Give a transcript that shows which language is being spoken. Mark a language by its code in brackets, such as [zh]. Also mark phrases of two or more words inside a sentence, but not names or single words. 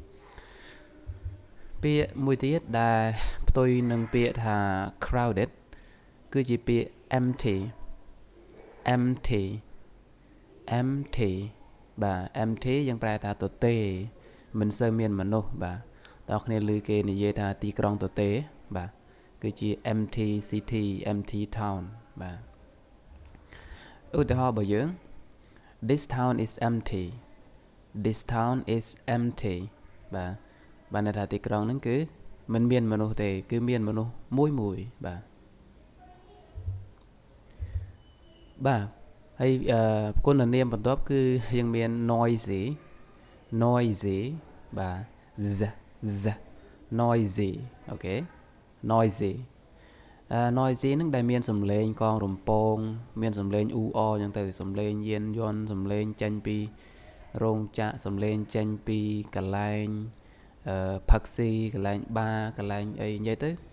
[km] ពាក្យមួយទៀតដែលផ្ទុយនឹងពាក្យថា crowded គឺជាពាក្យ empty បាទ empty យើងប្រែថា ទទេមិនសូវមានមនុស្សបាទតើអ្នកគ្នាឮគេនិយាយថាទីក្រុងទទេបាទគឺជា [en] empty city empty town [km] បាទឧទាហរណ៍របស់យើង [en] This town is empty This town is empty [km] បាទន័យថាទីក្រុងហ្នឹងគឺមិនមានមនុស្សទេគឺមានមនុស្សមួយ បាទហើយគុណនាមបន្ទាប់គឺយើងមាន noisy បាទ z noisy អូខេ noisy ហ្នឹងដែលមានសំឡេងកងរំពងមានសំឡេងអ៊ូអអចឹងទៅសំឡេងយានយន្តសំឡេងចេញពីរោងចក្រសំឡេងចេញពីកន្លែងផឹកស៊ីកន្លែងបារកន្លែងអីនិយាយទៅ